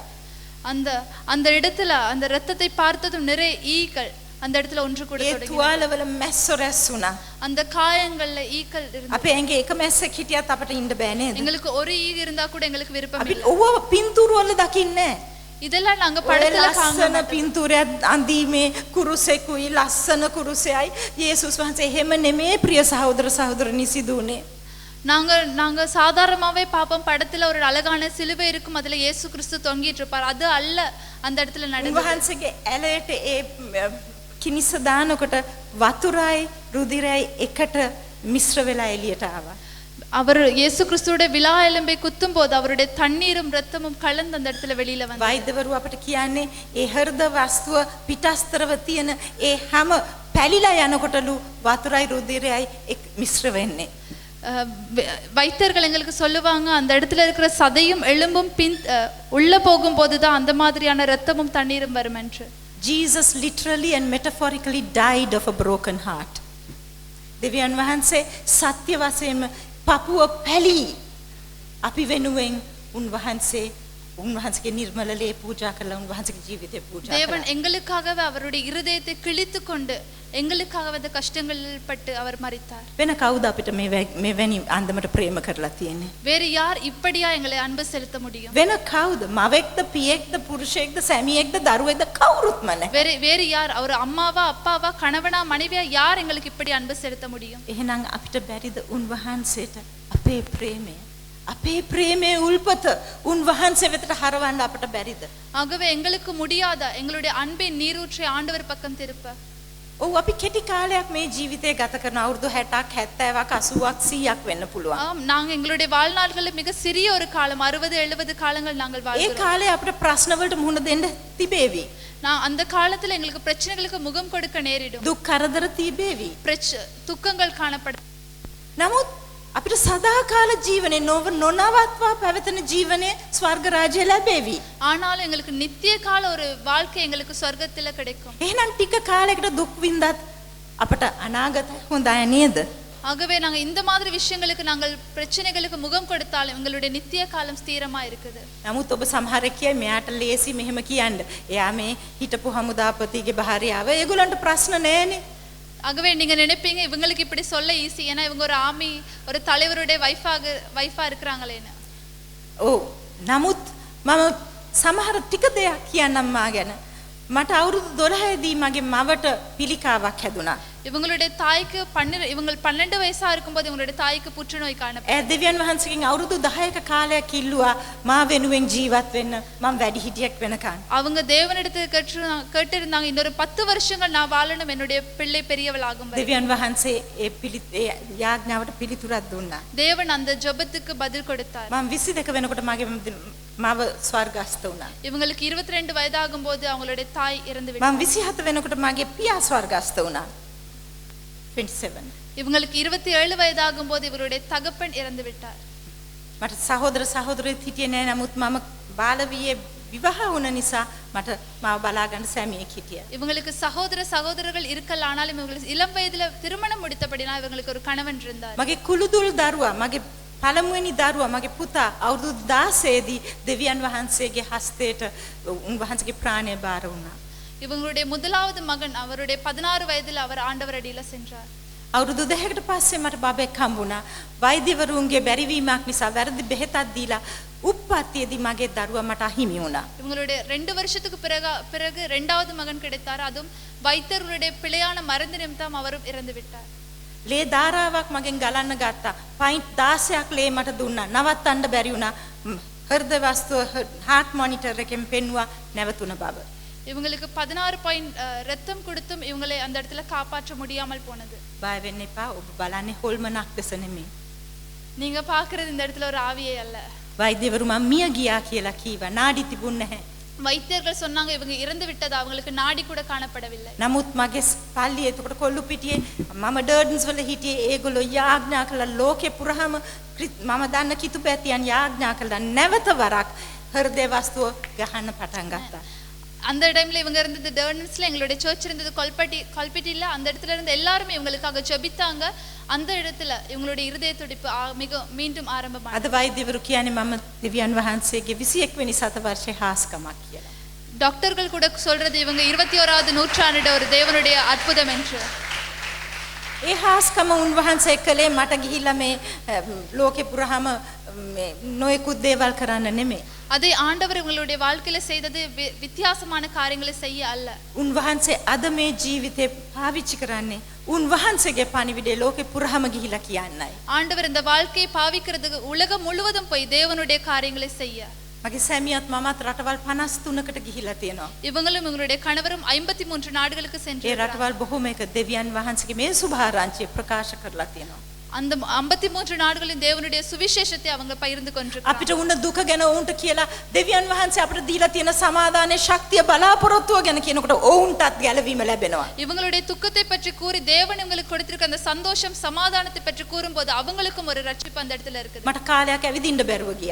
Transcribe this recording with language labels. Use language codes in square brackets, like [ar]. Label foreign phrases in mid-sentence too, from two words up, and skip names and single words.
[ta] அந்த இடத்துல அந்த ரத்தத்தை பார்த்ததும் நிறைய ஈக்கள் அந்த இடத்துல ஒன்று கூட தொடங்கின. [si] ඒ තුවාලවල මැස්සෝ රැස් වුණා. [ta] அந்த காயங்கள்ல ஈக்கள் இருந்தது. [si] අපේ ඇඟේ එක මැස්සෙක් හිටියත් අපට ඉන්න බෑ නේද? [ta] எங்களுக்கு ஒரு ஈ இருந்தா கூட எங்களுக்கு விருப்பம் [si] අපි [ta] இல்லை. [si] ඔව්ව පින්තූර වල දකින්නේ. [ta] இதெல்லாம் நாங்க [si] ඔය [ta] படத்துல [si] ලස්සන [ta] காண [si] පින්තූරයක් අඳීමේ කුරුසෙකුයි ලස්සන කුරුසෙයි යේසුස් වහන්සේ එහෙම නෙමේ ප්‍රිය සහෝදර සහෝදරනි සිදුනේ. [ta] நாங்க நாங்க சாதாரணமாவே பாப்போம் படத்துல ஒரு அழகான சிலுவை இருக்கும் அதுல இயேசு கிறிஸ்து தொங்கிட்டு இருப்பார் அது அல்ல அந்த இடத்துல நடந்தது [si] උන්වහන්සේගේ ඇලයට ඒ කිනිස දානකොට වතුරයි රුධිරයි එකට මිශ්‍ර වෙලා එළියට ආවා. [ta] அவர் இயேசு கிறிஸ்துவோட விழா எலும்பை குத்தும் போது அவருடைய தண்ணீரும் ரத்தமும் கலந்து அந்த இடத்துல வெளியில வந்து [si] වෛද්‍යවරු අපට කියන්නේ ඒ හෘද වස්තුව පිටස්තරව තියෙන ඒ හැම පැලිලා යනකොටලු වතුරයි රුධිරයයි මිශ්‍ර වෙන්නේ. [ta] வைத்தியர்கள் எங்களுக்கு சொல்லுவாங்க அந்த இடத்துல இருக்கிற சதையும் எலும்பும் உள்ள போகும்போது தான் அந்த மாதிரியான ரத்தமும் தண்ணீரும் வரும் என்று. [en] Jesus literally and metaphorically died of a broken heart. [si] දෙවියන් වහන්සේ සත්‍ය වශයෙන්ම පපුව පැලී අපි වෙනුවෙන් උන්වහන්සේගේ නිර්මල ලේ පූජා කළා උන්වහන්සේගේ ජීවිතේ පූජා කළා. [ta] தேவன் எங்களுக்காகவே அவருடைய இருதயத்தை கிழித்து கொண்டு எங்களுக்காக அந்த கஷ்டங்களில் பட்டு அவர் மரித்தார். [si] වෙන කවුද අපිට මෙවැනි අන්දමට ප්‍රේම කරලා තියෙන්නේ? [ta] வேறு யார் இப்படியா எங்களை அன்பு செலுத்த முடியும்? [si] වෙන කවුද? මවෙක්ද පියෙක්ද පුරුෂයෙක්ද සැමියෙක්ද දරුවෙක්ද කවුරුත්ම නැහැ. [ta] வேறு யார் அவர் அம்மாவா அப்பாவா கணவனா மனைவியா யார் எங்களுக்கு இப்படி அன்பு செலுத்த முடியும்? [si] එහෙනම් අපිට බැරිද උන්වහන්සේට අපේ ප්‍රේමයේ උල්පත උන්වහන්සේ වෙතට හරවන්න අපිට බැරිද? [ta] ஆகவே எங்களுக்கு முடியாதா எங்களுடைய அன்பின் நீரூற்றை ஆண்டவர் பக்கம் திருப்ப? [si] ඔව් අපි කෙටි කාලයක් මේ ජීවිතේ ගත කරන අවුරුදු 60ක් 70ක් 80ක් 100ක් වෙන්න පුළුවන්. [ta] ஆம் நாங்க எங்களுடைய வாழ்நாள்களில் மிக சிறிய ஒரு காலம் 60 70 காலங்கள் நாங்கள் [si] ඒ [ta] வாழ்கிறோம். [si] කාලේ අපිට ප්‍රශ්න වලට මුහුණ දෙන්න තිබේවි. [ta] நான் அந்த காலத்துல எங்களுக்கு பிரச்சனைகளுக்கு முகம் கொடுக்க நேரிடும். [si] දුක් කරදර තිබේවි. [ta] துக்கங்கள் காணப்பட. [si] නමුත් අපිට සදාකාල ජීවනේ නොනවත්වා පැවතෙන ජීවනේ ස්වර්ග රාජ්‍ය ලැබෙවි. [ta] ஆனாலும் எங்களுக்கு நித்திய கால ஒரு வாழ்க்கை எங்களுக்கு சொர்க்கத்துல கிடைக்கும். [si] එහෙනම් ටික කාලයකට දුක් විඳත් අපට අනාගතය හොඳයි නේද? [ta] ஆகவே நாங்க இந்த மாதிரி விஷயங்களுக்கு நாங்கள் பிரச்சனைகளுக்கு முகம் கொடுத்தாலும் எங்களுடைய நித்திய காலம் ஸ்திரமா இருக்குது. [si] නමුත් ඔබ සමහරෙක් කියයි මෙයාට ලේසි මෙහෙම කියන්න. එයා මේ හිටපු හමුදාපතිගේ භාර්යාව ඒගොල්ලන්ට ප්‍රශ්න නෑනේ. [ta] ஆகவே நீங்க நினைப்பீங்க இவங்களுக்கு இப்படி சொல்ல ஈஸி ஏன்னா இவங்க ஒரு ஆமி ஒரு தலைவருடைய வைஃபா இருக்கிறாங்களேன்னு. [si] ඔව්. නමුත් මම සමහර ටික දෙයක් කියන්නම් මා ගැන. මට අවුරුදු 12 දී මගේ මවට පිළිකාවක් හැදුනා. [ta] இவங்களுடைய தாய்க்கு இவங்க 12 வயசா இருக்கும்போது இவங்களுடைய தாய்க்கு புற்றுநோய் காணப்பட்டது. [si] දෙවියන් වහන්සේගෙන් අවුරුදු 10ක කාලයක් ඉල්ලුවා මා වෙනුවෙන් ජීවත් වෙන්න මම වැඩි හිටියක් වෙනකන්. [ta] அவங்க தேவனிடத்தில் கேட்டிருந்தாங்க இன்னொரு 10 வருஷங்கள் நான் வாழணும் என்னுடைய பிள்ளை பெரியவளாகும் வரை. [si] දෙවියන් වහන්සේ ඒ යාඥාවට පිළිතුරක් දුන්නා. [ta] தேவன் அந்த ஜெபத்துக்கு பதில் கொடுத்தார். [si] මම 22 වෙනකොට මගේ මව ස්වර්ගස්ත වුණා. [ta] இவங்களுக்கு 22 வயதாகும் போது அவங்களுடைய தாய் இறந்து [si] මම [ta] விட்டார். [si] 27 වෙනකොට මගේ පියා ස්වර්ගස්ත වුණා. 27. [ta] இவங்களுக்கு 27 வயதாகும் போது இவருடைய தகப்பன் இறந்து விட்டார். [si] මට සහෝදර සහෝදරියෝ හිටියේ නෑ නමුත් මම බාලවියේ විවාහ වුණ නිසා මට මාව බලා ගන්න සැමියෙක් හිටියා. [ta] இவங்களுக்கு சகோதரர்கள் இருக்கல ஆனாலும் இவங்களுக்கு இளம் வயதுல திருமணம் முடித்தபடினால் இவங்களுக்கு ஒரு கணவன் இருந்தார். [si] මගේ කුළුදුල් දරුවා මගේ පළමුවෙනි දරුවා මගේ පුතා අවුරුදු 16 දී දෙවියන් වහන්සේගේ හස්තයට උන්වහන්සේගේ ප්‍රාණය බාර වුණා. [ta] இவங்களுடைய முதலாவது மகன் அவருடைய 16 வயதில் அவர் ஆண்டவர் அடியில சென்றார். [si] අවුරුදු 2කට පස්සේ මට බබෙක් හම්බුණා. වෛද්‍යවරුන්ගේ බැරිවීමක් නිසා වැරදි බෙහෙතක් දීලා උප්පත්තියේදී මගේ දරුවා මට අහිමි වුණා. [ta] இவங்களுடைய 2 வருஷத்துக்கு பிறகு இரண்டாவது மகன் கிடைத்தார். அதுவும் வைத்தியர்களுடைய பிழையான மருந்து நிமித்தம் அவரும் இறந்து விட்டார். [si] ලේ ධාරාවක් මගෙන් ගලන්න ගත්තා. පයින්ට් 16ක් ලේ මට දුන්නා. නවත්තන්න බැරි වුණා. හෘද වස්තුව [en] heart monitor [si] එකෙන් පෙන්නුවා නැවතුණ බව. [ta] இவங்களுக்கு 16 பாயிண்ட் ரத்தம் கொடுத்தும் இவங்களை அந்த இடத்துல காப்பாற்ற முடியாமல் போனது. [si] බය වෙන්න එපා. ඔබ බලන්නේ හොල්මනක් දැස නෙමෙයි. [ta] நீங்க பாக்குறது இந்த இடத்துல ஒரு ஆவியே அல்ல. [si] වෛද්‍යවරු මම මිය ගියා කියලා කීවා. නාඩි තිබුණ නැහැ. [ta] வைத்தியர்கள் சொன்னாங்க இவங்க இறந்து விட்டது அவங்களுக்கு நாடி கூட காணப்படவில்லை. [si] නමුත් මගේ පල්ලියේ එතකොට කොල්ලු පිටියේ මම ඩර්ඩන්ස් වල හිටියේ ඒගොල්ලෝ යාඥා කළා ලෝකේ පුරාම මම දන්න කිතුපැතියන් යාඥා කළා නැවත වරක් හෘදේ වස්තුව ගහන්න පටන් ගත්තා. [ta] அந்த டைம்ல இவங்க இருந்தது டர்னன்ஸ்ல எங்களுடைய சர்ச் இருந்தது கல்பிட்டில அந்த இடத்துல இருந்து எல்லாரும் இவங்களுக்காக ஜெபித்தாங்க. அந்த இடத்துல இவங்களுடைய இருதய துடிப்பு மீண்டும் ஆரம்பமானது. [si] අද වෛද්‍යවරු කියන්නේ මම දෙවියන් වහන්සේගේ 21 වෙනි සතවර්ෂයේ හාස්කමක් කියලා. [ta] டாக்டர்கள் கூட சொல்றது இவங்க 21வது நூற்றாண்டு ஒரு தேவனுடைய அற்புதம் என்று. [si] ඒ හාස්කම උන්වහන්සේ කළේ මට ගිහිල්ලා මේ ලෝකේ පුරාම නොයෙකුත් දේවල් කරන්න නෙමෙයි. [ta] அதை ஆண்டவர் உங்களுடைய வாழ்க்கையில செய்தது வித்தியாசமான காரியங்களை செய்ய அல்ல. [si] උන්වහන්සේ අද මේ ජීවිතේ පාවිච්චි කරන්නේ උන්වහන්සේගේ පණිවිඩය ලෝකෙ පුරාම ගිහිලා කියන්නයි. [ta] ஆண்டவர் இந்த வாழ்க்கையை பாவிக்கிறதுக்கு உலகம் முழுவதும் போய் தேவனுடைய காரியங்களை செய்ய. [si] මගේ සැමියාත් මමත් රටවල් 53කට ගිහිලා තියෙනවා. [ta] இவங்களும் இவங்களுடைய கணவரும் 53 நாடுகளுக்கு [si] ඒ [ta] சென்று [si] රටවල් බොහොම එක දෙවියන් වහන්සේගේ මේ සුභාරංචිය ප්‍රකාශ කරලා තියෙනවා. [ta] அந்த 53 நாடுகளின் தேவனுடைய சுவிசேஷத்தை அவங்க பகிர்ந்து கொண்டிருக்கிறாங்க. [si] අපිට උන්න දුක ගැන උන්ට කියලා දෙවියන් වහන්සේ අපිට දීලා තියෙන සමාදානයේ ශක්තිය බලාපොරොත්තුව ගැන කියනකොට ඔවුන්ටත් ගැලවීම ලැබෙනවා. [ta] இவங்களுடைய துக்கத்தை பற்றி கூறி தேவன் இவங்களுக்கு கொடுத்திருக்க அந்த சந்தோஷம் சமாதானத்தை பற்றி கூறும்போது அவங்களுக்கும் ஒரு ரட்சிப்பு அந்த இடத்துல இருக்குது. [si] මට කාලයක් ඇවිදින්න බැරුව ගියා.